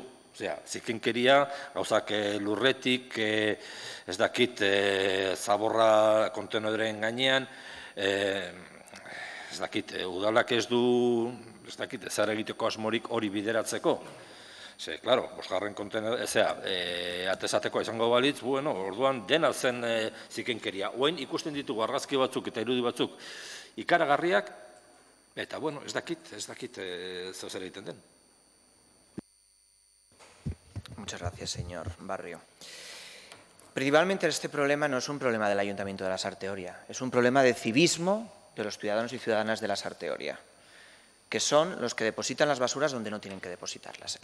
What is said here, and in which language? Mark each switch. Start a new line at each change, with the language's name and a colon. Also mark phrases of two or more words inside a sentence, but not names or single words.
Basque: Zikinkeria, gauzak lurretik, ez dakit, zaborra kontenedoren gainean, ez dakit, udalak ez du, ez dakit, ezar egiteko asmorik hori bideratzeko. Klaro, bosgarren kontenedor, atezateko izango balitz, orduan dena zen zikinkeria. Oain ikusten ditugu argazki batzuk eta irudi batzuk ikaragarriak, eta, ez dakit zeu zer egiten den.
Spanish: Muchas gracias, señor Barrio. Principalmente este problema no es un problema del Ayuntamiento de Lasarte Oria, es un problema de civismo de los ciudadanos y ciudadanas de Lasarte Oria, que son los que depositan las basuras donde no tienen que depositarlas.